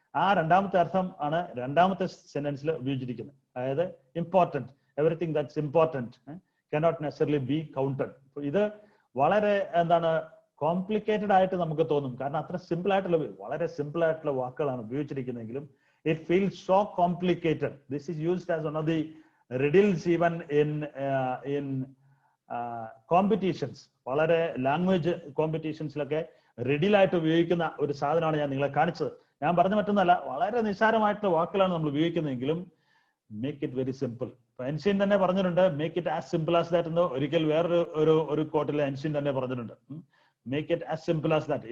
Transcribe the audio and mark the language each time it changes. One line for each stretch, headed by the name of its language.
Malayalam: ആ രണ്ടാമത്തെ അർത്ഥം ആണ് രണ്ടാമത്തെ സെന്റൻസിൽ ഉപയോഗിച്ചിരിക്കുന്നത്. അതായത്
English: Important, everything that's important cannot necessarily be counted.
Malayalam: ഇത് വളരെ കോംപ്ലിക്കേറ്റഡ് ആയിട്ട് നമുക്ക് തോന്നും, കാരണം അത്ര സിമ്പിൾ ആയിട്ടുള്ള വളരെ സിമ്പിൾ ആയിട്ടുള്ള വാക്കുകളാണ് ഉപയോഗിച്ചിരിക്കുന്നതെങ്കിലും
English: it feels so complicated. This is used as one of the riddles even in competitions.
Malayalam: വളരെ ലാംഗ്വേജ് കോമ്പറ്റീഷൻസിലൊക്കെ റിഡിൽ ആയിട്ട് ഉപയോഗിക്കുന്ന ഒരു സാധനമാണ് ഞാൻ നിങ്ങളെ കാണിച്ചത്. ഞാൻ പറഞ്ഞ മറ്റൊന്നല്ല, വളരെ നിസ്സാരമായിട്ടുള്ള വാക്കുകളാണ് നമ്മൾ ഉപയോഗിക്കുന്നതെങ്കിലും
English: Make it very simple.
Malayalam: Einstein തന്നെ പറഞ്ഞിട്ടുണ്ട്
English: make it as simple as that
Malayalam: എന്ന്. ഒരിക്കൽ വേറൊരു കോട്ടിൽ ഐൻസ്റ്റീൻ തന്നെ പറഞ്ഞിട്ടുണ്ട് make it as simple as that.